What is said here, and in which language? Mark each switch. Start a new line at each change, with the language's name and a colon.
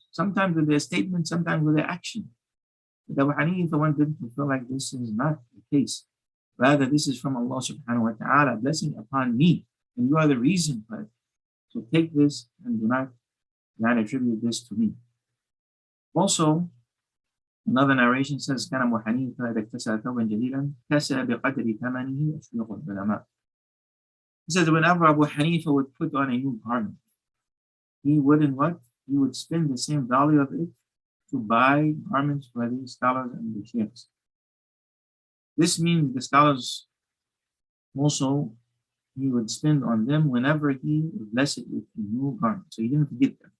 English: Sometimes with their statement, sometimes with their action. But Abu Hanifa wanted them to feel like this is not the case. Rather, this is from Allah subhanahu wa ta'ala, blessing upon me, and you are the reason for it. So take this and do not attribute this to me. Also, another narration says,
Arabic: كان أبو حنيفة إذا اكتسى ثوبا جديدا كسى بقدر ثمنه أشيوخ العلماء.
English: He says whenever Abu Hanifa would put on a new garment, he wouldn't what? He would spend the same value of it to buy garments for the scholars and the sheikhs. This means the scholars also, he would spend on them whenever he was blessed with a new garment. So he didn't forget them.